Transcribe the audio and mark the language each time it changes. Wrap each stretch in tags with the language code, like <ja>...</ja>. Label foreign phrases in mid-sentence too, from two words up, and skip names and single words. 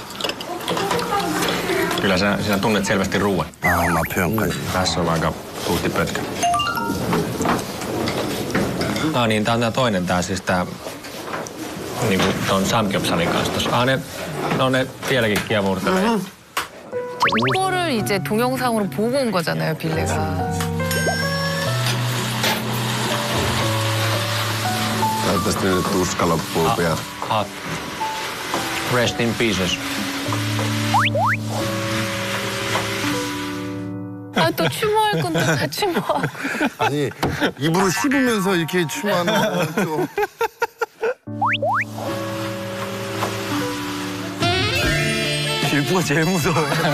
<fi>Kyllä sinä tunnet selvästi ruoan. Tässä on aika tuhti pötkä. No niin, tää on tää toinen siis tää niinku ton samgyeopsalin kanssa tossa. Ne vieläkin kiemurtelee.</fi> <ko>이거를 이제 동영상으로 보고 온 거잖아요, 빌레가.</ko> <fi>Toivottavasti nyt tuska loppuu pian.</fi> <en>Rest in pieces.</en> <ko>아, 또 추모할 건데 다 추모하고. 아니, 입으로 씹으면서 이렇게 추모하는 건 좀... 빌부가 제일 무서워요.</ko>